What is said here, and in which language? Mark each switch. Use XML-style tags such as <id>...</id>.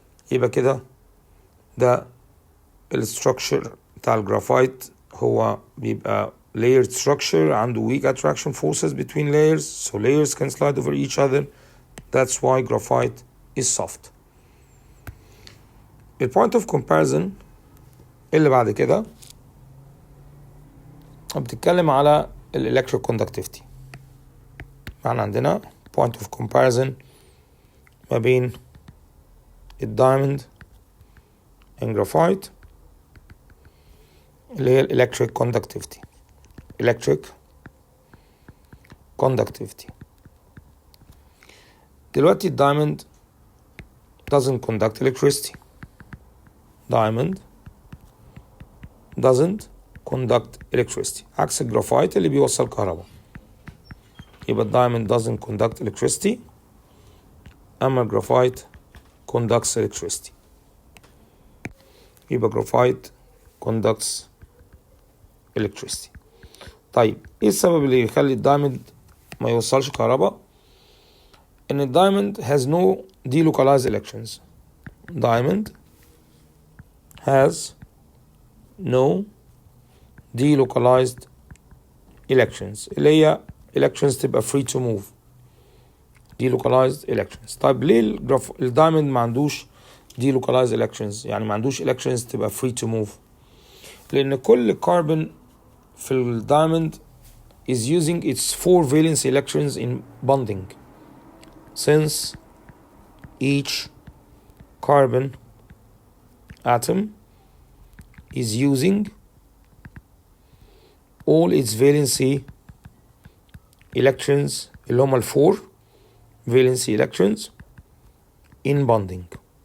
<ar>يبقى كده ده الستراكشر بتاع الجرافايت. هو بيبقى</ar> <en>layered structure عنده weak attraction forces between layers, so layers can slide over each other. That's why graphite is soft. The point of comparison</en> <ar>اللي بعد كده بتتكلم على</ar> <en>electric conductivity.</en> <ar>يعني عندنا point of comparison ما بين الدايموند and graphite اللي هي electric conductivity.</ar> <en>Electric conductivity. دلوقتي الدايموند doesn't conduct electricity. Diamond doesn't conduct electricity.</en> <ar>عكس الجرافايت اللي بيوصل كهرباء. يبقى الدايموند doesn't conduct electricity. أما الجرافايت conducts electricity. يبقى graphite conducts electricity. طيب ايه السبب اللي يخلي الدايموند ما يوصلش كهرباء؟ ان الدايموند</ar> <en>has no delocalized electrons. Diamond has no delocalized electrons</en> <ar>اللي هي</ar> <en>electrons تبقى free to move. delocalized electrons.</en> <ar>طيب ليه الدايموند ما عندوش delocalized electrons؟ يعني ما عندوش electrons تبقى free to move.</ar> <en>لأن كل كربون في الدايموند is using its 4 valence electrons in bonding. Since each carbon atom is using all its valency electrons</en> <ar>اللي هما</ar> <en>4 valency electrons in bonding.</en>